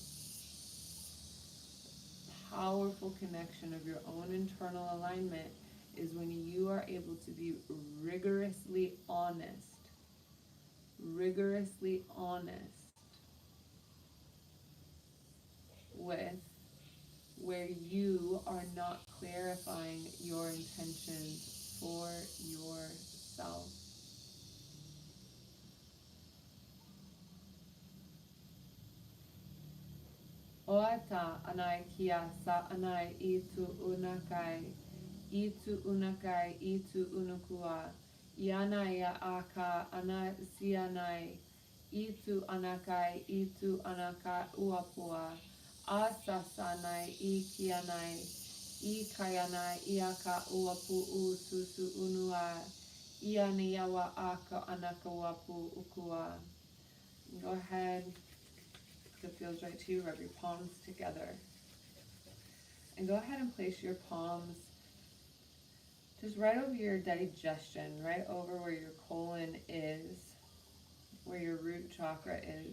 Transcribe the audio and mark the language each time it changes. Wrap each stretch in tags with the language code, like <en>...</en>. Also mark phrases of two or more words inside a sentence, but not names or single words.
<en>Powerful connection of your own internal alignment is when you are able to be rigorously honest with where you are not clarifying your intentions for yourself. Oata anai kia sa anai itu unakai itu unukua, ianaya aka ana sianai, itu anakai itu anaka uapua, asasanai ikianai, ikayanai iaka uapu ususu unua, ianiawa aka anaka uapu ukua. Go ahead, if it feels right to you, rub your palms together. And go ahead and place your palms just right over your digestion, right over where your colon is, where your root chakra is.</en>